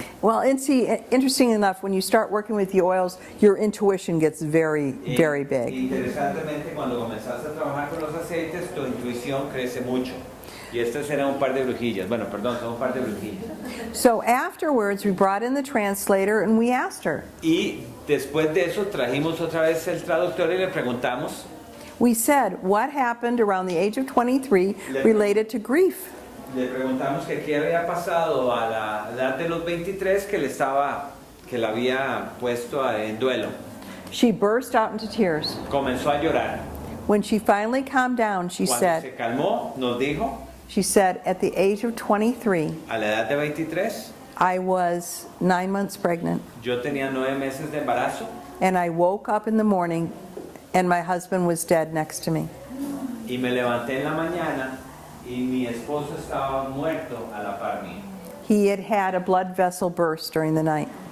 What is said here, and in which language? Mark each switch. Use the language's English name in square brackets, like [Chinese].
[English] Well, and see, interesting enough, when you start working with the oils, your intuition gets very, very big. [Spanish] Interesantemente, cuando comenzaste a trabajar con los aceites, tu intuición crece mucho. Y estas eran un par de brujillas. Bueno, perdón, son un par de brujillas. [English] So afterwards, we brought in the translator and we asked her. [Spanish] Y después de eso, trajimos otra vez el traductor y le preguntamos. [English] We said, what happened around the age of 23 related to grief? [Spanish] Le preguntamos que qué había pasado a la edad de los 23 que la había puesto en duelo. [English] She burst out into tears. [Spanish] Comenzó a llorar. [English] When she finally calmed down, she [Spanish] Cuando [English] said, [Spanish] se calmó, nos dijo, [English] at the age of 23, [Spanish] a la edad de 23, [English] I was 9 months pregnant, [Spanish] yo tenía 9 meses de embarazo [English] and I woke up in the morning and my husband was dead next to me. [Spanish] y me levanté en la mañana y mi esposo estaba muerto a la par mía. [English] He had had a blood vessel burst during the night.